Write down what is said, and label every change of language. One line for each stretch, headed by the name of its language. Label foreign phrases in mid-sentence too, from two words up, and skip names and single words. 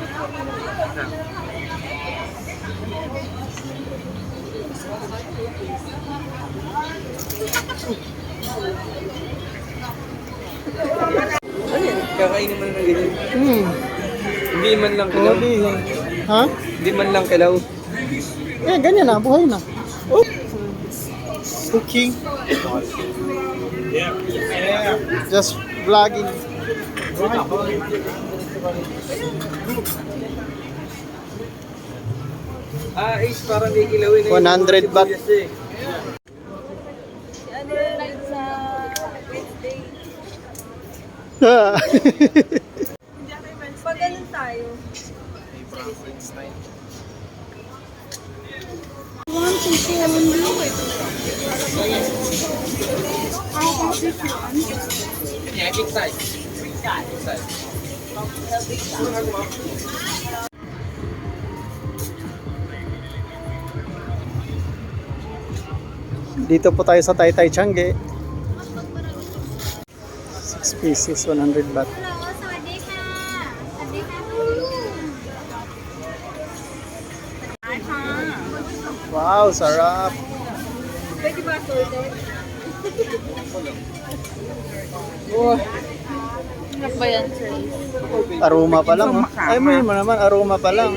Filipino: Ano yan? Kakainin mo na ng ganyan. Hindi man lang kilaw. Ha? Hindi man lang kilaw. Eh, ganyan na. Buhay na.
English: Oh. Cooking. Just vlogging.
Filipino: Is parang di kilawin.
English: 100 baht.
Filipino: ano like sa Wednesday. Pag ganun tayo.
English: Want to share with you? How about this one? Yeah, big size. Big size.
Filipino: Dito po tayo sa Tay Tay Changi.
English: 6 pieces, 100 baht. Hello,
Thai: สวัสดีค่ะ สวัสดีค่ะ
Filipino: Wow, sarap. Pwede ba sorted? Ano ba yan, Trace? Aroma pa lang. Oh. Ay, may naman, aroma pa lang.